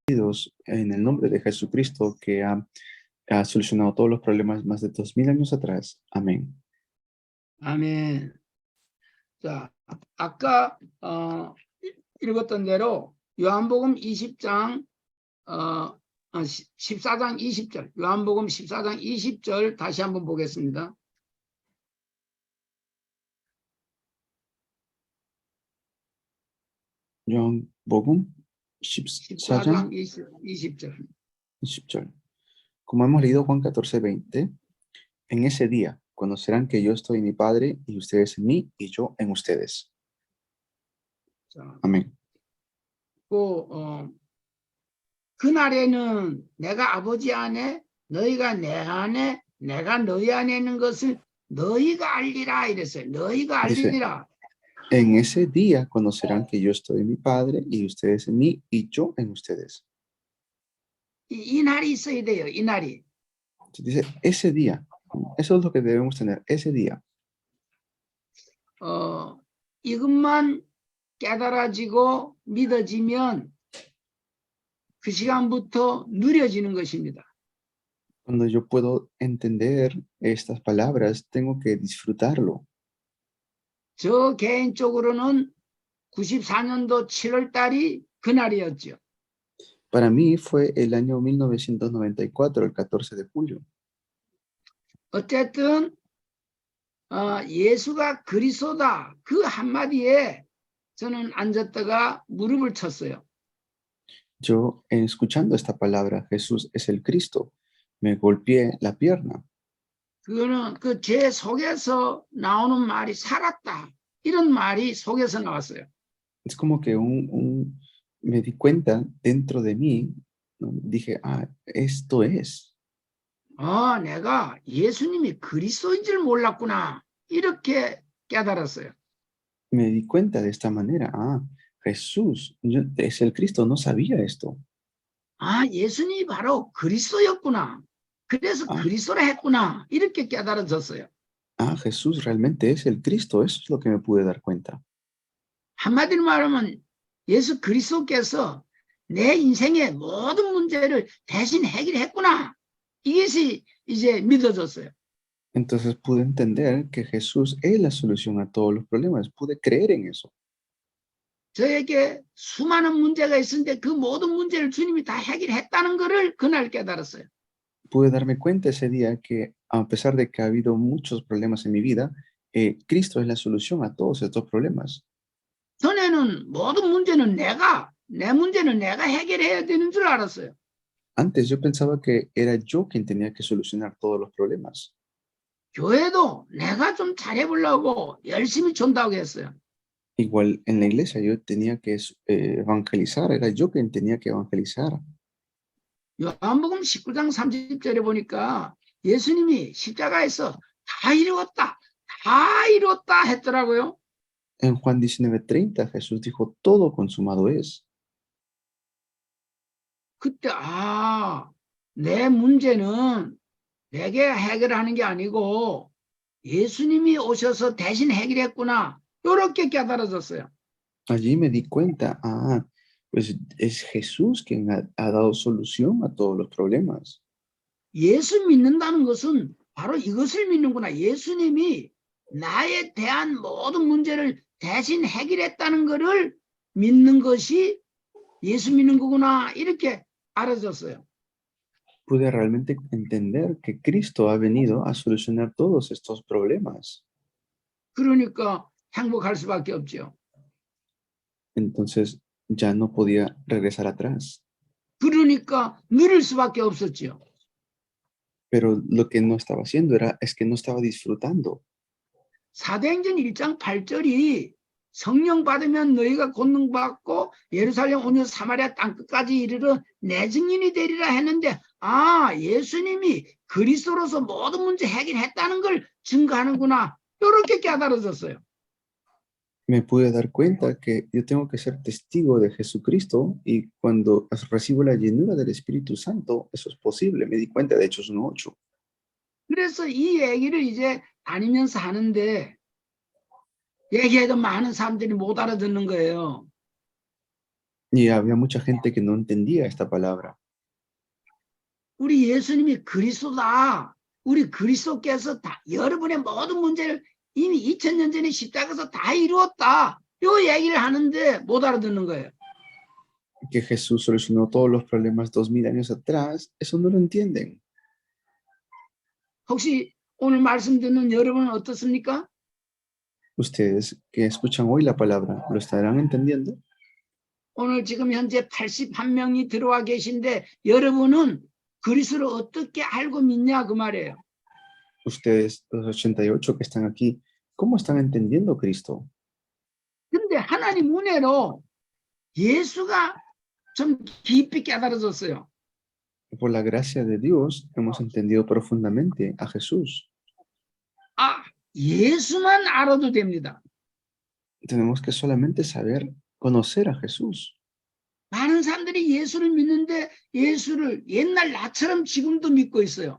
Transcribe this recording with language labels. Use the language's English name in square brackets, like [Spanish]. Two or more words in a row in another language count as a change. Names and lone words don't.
[Spanish] Dios en el nombre de Jesucristo que ha solucionado todos los problemas más de 2000 años atrás. Amén. [Korean] 아멘. 자, 아까 읽었던 대로 요한복음 20장 14장 20절, 요한복음 14장 20절 다시 한번 보겠습니다. 요한복음 14장 14장 20절. 20절. [Spanish] Como hemos leído Juan 14:20, en ese día conocerán que yo estoy en mi Padre y ustedes en mí y yo en ustedes. [Korean] 자, [Spanish] Amén. [Korean] 그날에는 내가 아버지 안에 너희가 내 안에 내가 너희 안에 있는 것을 너희가 알리라 이랬어요. 너희가 [Spanish] Dice, [Korean] 알리리라. [Spanish] en ese día conocerán que yo estoy en mi Padre y ustedes en mí y yo en ustedes. [Korean] 이 날이 있어야 돼요. 이 날이. [Spanish] Dice, ese día, eso es lo que debemos tener, ese día. [Korean] 이것만 깨달아지고 믿어지면 그 시간부터 누려지는 것입니다. [Spanish] Cuando yo puedo entender estas palabras, tengo que disfrutarlo. [Korean] 저 개인적으로는 94년도 7월 달이 그날이었죠. [Spanish] Para mí fue el año 1994, el 14 de julio. [Korean] 어쨌든 예수가 그리스도다 그 한마디에 저는 앉았다가 무릎을 쳤어요. [Spanish] Yo, escuchando esta palabra, Jesús es el Cristo, me golpeé la pierna. [Korean] 그거는 그 제 속에서 나오는 말이 살았다. 이런 말이 속에서 나왔어요. [Spanish] Es como que me di cuenta dentro de mí, ¿no? Dije, esto es. [Korean] 내가 예수님이 그리스도인 줄 몰랐구나. 이렇게 깨달았어요. [Spanish] Me di cuenta de esta manera. Jesús es el Cristo, no sabía esto. [Korean] 예수님이 바로 그리스도였구나. 그래서 그리스도라 했구나. 이렇게 깨달아졌어요. [Spanish] Jesús realmente es el Cristo. Eso es lo que me pude dar cuenta. [Korean] 한마디로 말하면 예수 그리스도께서 내 인생의 모든 문제를 대신 해결했구나. 이것이 이제 믿어졌어요. [Spanish] Entonces pude entender que Jesús es la solución a todos los problemas. Pude creer en eso. [Korean] 저에게 수많은 문제가 있었는데 그 모든 문제를 주님이 다 해결했다는 것을 그날 깨달았어요. [Spanish] Pude darme cuenta ese día que a pesar de que ha habido muchos problemas en mi vida, Cristo es la solución a todos estos problemas. [Korean] 전에는 모든 문제는 내 문제는 내가 해결해야 되는 줄 알았어요. [Spanish] Antes yo pensaba que era yo quien tenía que solucionar todos los problemas. [Korean] 교회도 내가 좀 잘해보려고 열심히 전도하고 했어요. [Spanish] Igual en la iglesia yo tenía que evangelizar, era yo quien tenía que evangelizar. [Korean] 요한복음 19장 30절에 보니까 예수님이 십자가에서 다 이루었다 했더라고요. [Spanish] En Juan 19:30 Jesús dijo, todo consumado es. [Korean] 그때 내 문제는 내가 해결하는 게 아니고 예수님이 오셔서 대신 해결했구나. 이렇게 깨달아졌어요. [Spanish] Allí me di cuenta, pues es Jesús quien ha dado solución a todos los problemas. [Korean] 예수 믿는다는 것은 바로 이것을 믿는구나. 예수님이 나에 대한 모든 문제를 대신 해결했다는 것을 믿는 것이 예수 믿는 거구나. 이렇게 알아졌어요. [Spanish] Pude realmente entender que Cristo ha venido a solucionar todos estos problemas. [Korean] 그러니까 행복할 수밖에 없죠. [Spanish] Entonces ya no podía regresar atrás. [Korean] 그러니까 누릴 수밖에 없었죠. [Spanish] Pero lo que no estaba haciendo es que no estaba disfrutando. [Korean] 사도행전 1장 8절이 성령 받으면 너희가 권능 받고 예루살렘 온 사마리아 땅끝까지 이르러 내 증인이 되리라 했는데 예수님이 그리스도로서 모든 문제 해결했다는 걸 증거하는구나. 이렇게 깨달아졌어요. [Spanish] Me pude dar cuenta que yo tengo que ser testigo de Jesucristo y cuando recibo la llenura del Espíritu Santo, eso es posible. Me di cuenta de Hechos 1:8. [Korean] 그래서 이 얘기를 이제 다니면서 하는데 얘기해도 많은 사람들이 못 알아듣는 거예요. [Spanish] Y había mucha gente que no entendía esta palabra. [Korean] 우리 예수님이 그리스도다. 우리 그리스도께서 다 여러분의 모든 문제를 이미 2000년 전에 십자가에서 다 이루었다. 요 얘기를 하는데 못 알아듣는 거예요. [Spanish] Que Jesús solucionó todos los problemas 2000 años atrás, eso no lo entienden. [Korean] 혹시 오늘 말씀 듣는 여러분은 어떻습니까? [Spanish] Ustedes que escuchan hoy la palabra, ¿lo estarán entendiendo? [Korean] 오늘 지금 현재 81명이 들어와 계신데 여러분은 그리스도를 어떻게 알고 믿냐 그 말이에요. [Spanish] Ustedes, los 88 que están aquí, ¿cómo están entendiendo Cristo? [Korean] 근데 하나님 은혜로 예수가 좀 깊이 깨달아졌어요. [Spanish] Por la gracia de Dios, hemos entendido profundamente a Jesús. [Korean] 아, 예수만 알아도 됩니다. [Spanish] Tenemos que solamente saber conocer a Jesús. [Korean] 많은 사람들이 예수를 믿는데 예수를 옛날 나처럼 지금도 믿고 있어요.